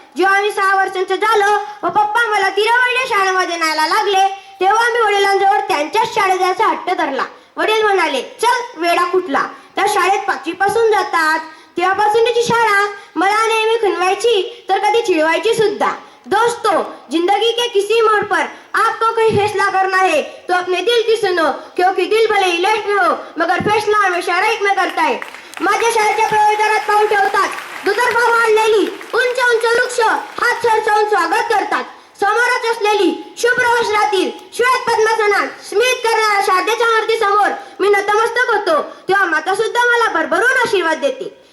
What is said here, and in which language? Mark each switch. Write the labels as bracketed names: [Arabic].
[Marathi] जेव्हा मी 6 वर्षांचं झालो व पप्पा मला तिरवडल्या शाळेमध्ये न्यायला लागले, तेव्हा मी वडिलांजवळ त्यांच्याच शाळेत जायचा हट्ट धरला. वडील म्हणाले, चल वेडा कुठला, त्या शाळेत 5वी पासून जातात. तेव्हापासूनची शाळा मला नेहमी खुनवायची तर कधी चिडवायची सुद्धा. [Hindi] दोस्तों, जिंदगी के किसी मोड़ पर आपको कोई फैसला करना है तो अपने दिल की सुनो, क्योंकि दिल भले ही लेफ्ट में हो मगर फैसला हमेशा राइट में करता है. [Marathi] माझ्या शाळेच्या प्रवेशद्वारात पाऊल ठेवतात. दुतर्फा वाढलेली उंच उंच वृक्ष हात सरसवून स्वागत करतात. समोरच असलेली शुभ्र वस्त्रातील श्वेत पद्मासनात स्मित करणाऱ्या शारदेच्या मूर्ती समोर मी नतमस्तक होतो, तेव्हा माता सुद्धा मला भरभरून आशीर्वाद देते.